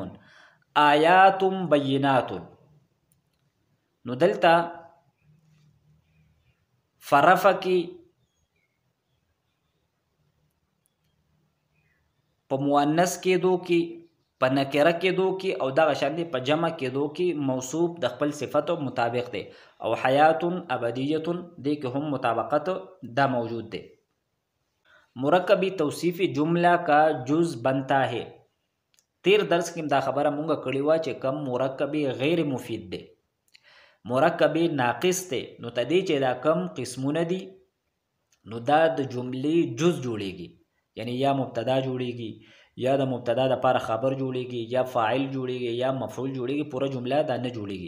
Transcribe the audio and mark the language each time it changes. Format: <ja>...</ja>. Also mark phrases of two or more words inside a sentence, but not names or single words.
<ar>آیات بینات</ar> <ps>نو دلته فرفع کی په مؤنث کېدو کې، په نکره کېدو کې، او دغه شان دی په جمع کېدو کې موصوف د خپل صفتو مطابق دی. او حیات ابدیت دې کې هم مطابقت دا موجود دی.</ps> <ur>مرکبی توصیفی جملہ کا جز بنتا ہے.</ur> <ps>تیر درس کې دا خبره مونږ کړې وه چې کم مرکبی غیر مفید دی، مرکبی ناقص دی، نو تدې چې دا کم قسمونه دي نو دا د جملې جز جوړیږي. یعنی یا مبتدا جوړیږي، یا د مبتدا د لپاره خبر جوړیږي، یا فاعل جوړیږي، یا مفعول جوړیږي، پوره جمله دا نه جوړیږي.</ps>